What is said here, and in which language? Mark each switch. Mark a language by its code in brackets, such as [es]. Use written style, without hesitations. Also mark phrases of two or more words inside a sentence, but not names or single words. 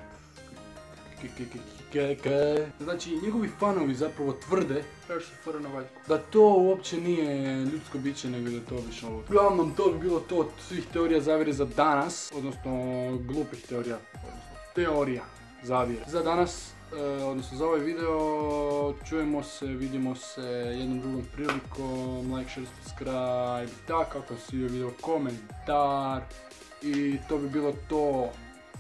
[hr] Znači, njegovi fanovi zapravo tvrde da to uopće nije ljudsko biće, nego da je to obično lutka. Uglavnom, to bi bilo to od svih teorija zavjere za danas, odnosno glupih teorija zavjere. Za danas, odnosno za ovaj video, čujemo se, vidimo se jednom drugom prilikom, [en] like, share, subscribe, [hr] tako, ako si video, komentar, i to bi bilo to.